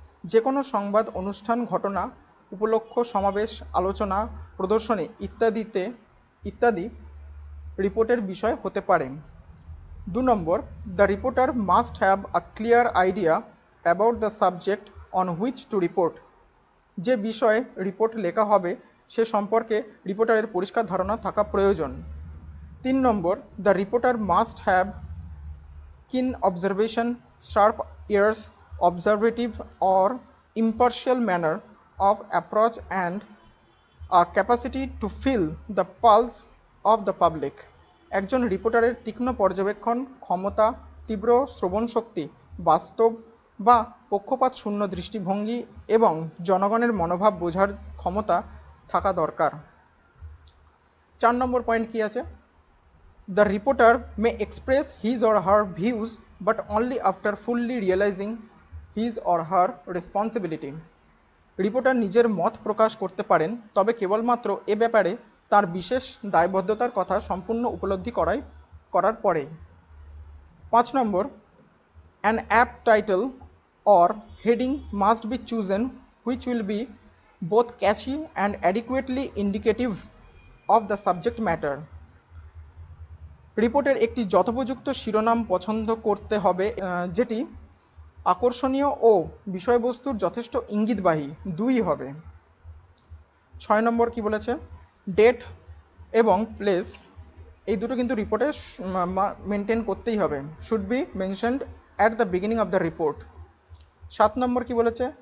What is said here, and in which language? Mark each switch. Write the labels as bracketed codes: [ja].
[bn] যে কোনো সংবাদ, অনুষ্ঠান, ঘটনা, উপলক্ষ, সমাবেশ, আলোচনা, প্রদর্শনী ইত্যাদি রিপোর্টের বিষয় হতে পারে। [en] 2 নম্বর, the reporter must have a clear idea about the subject on which to report. [bn] যে বিষয়ে রিপোর্ট লেখা হবে সে সম্পর্কে রিপোর্টারের পরিষ্কার ধারণা থাকা প্রয়োজন। [en] 3 নম্বর, the reporter must have keen observation, sharp ears, observative or impartial manner of approach, and a capacity to feel the pulse of the public. [bn] একজন রিপোর্টারের তীক্ষ্ণ পর্যবেক্ষণ ক্ষমতা, তীব্র শ্রবণ শক্তি, বাস্তব বা পক্ষপাত শূন্য দৃষ্টিভঙ্গি এবং জনগণের মনোভাব বোঝার ক্ষমতা থাকা দরকার। 4 নম্বর পয়েন্ট কি আছে? [en] The reporter may express his or her views, but only after fully realizing his or her responsibility. [bn] Reporter নিজের মত প্রকাশ করতে পারেন, তবে কেবলমাত্র এ ব্যাপারে তার বিশেষ দায়বদ্ধতার কথা সম্পূর্ণ উপলব্ধি করার পরে। [en] 5 নম্বর, an apt title or heading must be chosen which will be both catchy and adequately indicative of the subject matter. [bn] রিপোর্টের একটি যথোপযুক্ত শিরোনাম পছন্দ করতে হবে, যেটি আকর্ষণীয় ও বিষয়বস্তুর যথেষ্ট ইঙ্গিতবাহী দুই হবে। 6 নম্বর কি বলেছে? ডেট এবং প্লেস, এই দুটো কিন্তু রিপোর্টে মেনটেন করতেই হবে, [en] Should be mentioned at the beginning of the report. [bn] 7 নম্বর কি বলেছে?